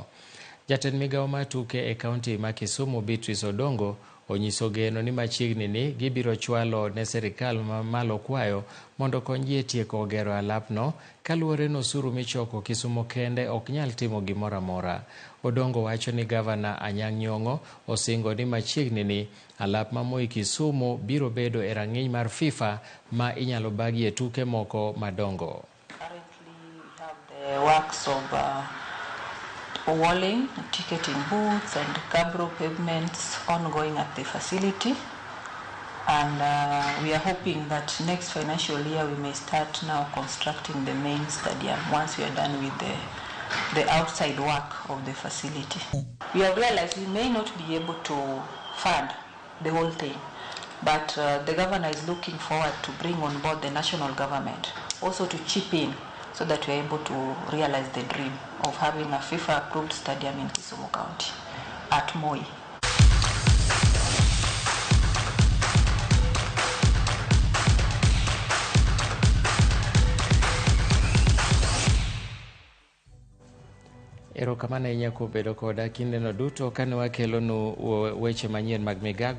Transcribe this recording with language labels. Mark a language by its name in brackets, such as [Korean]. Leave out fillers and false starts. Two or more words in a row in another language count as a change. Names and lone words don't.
[Luo (Kenya and Tanzania)] Jatend migawo mar tuke e kaunti ma Kisumu Beatrice Odongo onyiso geno ni machiegni ni gibiro chwalo ne sirikal mamalo kwayo mondo konygi e tieko gero alapno kaluwore n'osuru michoko Kisumo kende ok nyal timo gimoro amora. Odongo wacho ni gavana Anyang' Nyong'o osingo ni machiegni ni alap ma Moi Kisumu biro bedo e rang'iny mar FIFA ma inyalo bagie tuke moko madongo. [English] Currently we have the works of walling, ticketing booths and cabro pavements ongoing at the facility, and we are hoping that next financial year we may start now constructing the main stadium once we are done with the outside work of the facility. We have realized we may not be able to fund the whole thing, but the governor is looking forward to bring on board the national government also to chip in so that we are able to realize the dream of having a FIFA-approved stadium in Kisumu County at Moi. [Luo (Kenya and Tanzania)] Erokamano ahinya kuom bedo koda kindeno duto kane wakelonu weche manyien mag migago.